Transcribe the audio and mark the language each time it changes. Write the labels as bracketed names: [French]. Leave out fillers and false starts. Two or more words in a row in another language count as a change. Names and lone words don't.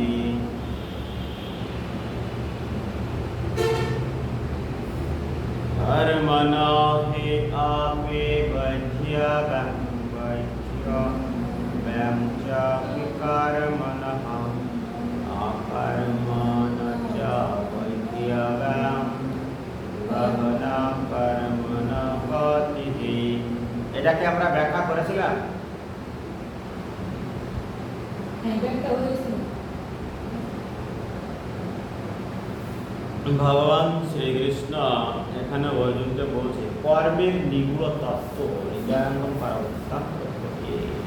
[Sanskrit] कर्मणा हि अपि बद्धव्यं च विकर्मणः अकर्मणा च विद्यव्यं गहना कर्मणा गतिः। [Bangla] এটাকে আমরা ব্যাখ্যা করেছিলাম। ভগবান শ্রীকৃষ্ণ এখানে অর্জুনকে বলছে কর্মের নিগূঢ় তত্ত্ব হৃদয়ঙ্গম করা অত্যন্ত কঠিন।